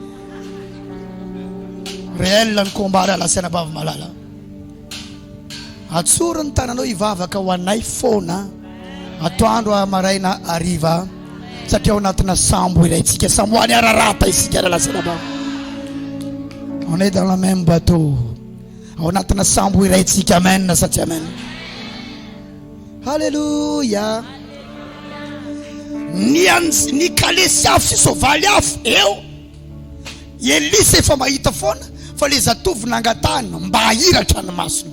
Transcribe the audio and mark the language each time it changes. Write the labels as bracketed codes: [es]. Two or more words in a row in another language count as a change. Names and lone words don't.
[fr] Réel ny combat [mg] la sena bavy malala. Atsoro ny tananao ivavaka ho anay foana. Atoandro amaraina ariva. Satria ao anatina sambo ilaitsika. Samoany ararata isika la sena bavy. [fr] On est dans le même bateau. [mg] Ao anatina sambo ilaitsika. Amen satria amen. Alléluia. Ny kalesy afo sy sovaly afo eo. Elisa efa mahita foana fa le zatovy nangatany mba hahiratra ny masony.